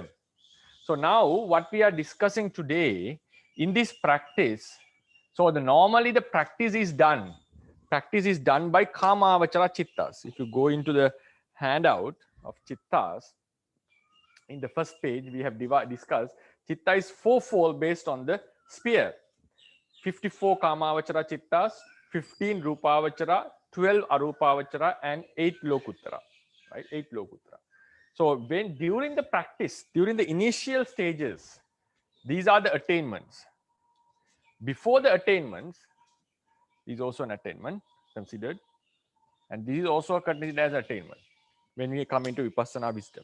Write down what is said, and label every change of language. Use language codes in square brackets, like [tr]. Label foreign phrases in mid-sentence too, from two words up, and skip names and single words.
[en] So now what we are discussing today in this practice, so normally the practice is done by [pi] kamavachara chittas. [en] If you go into the handout of chittas, in the first page we have discussed chitta is fourfold based on the sphere. 54 [pi] kamavachara chittas, [en] 15 rupavachara, 12 arupavachara, and 8 lokuttara, right? 8 lokuttara. So when during the practice, during the initial stages, these are the attainments. Before the attainments is also an attainment considered, and this is also considered as attainment when we come into vipassana wisdom.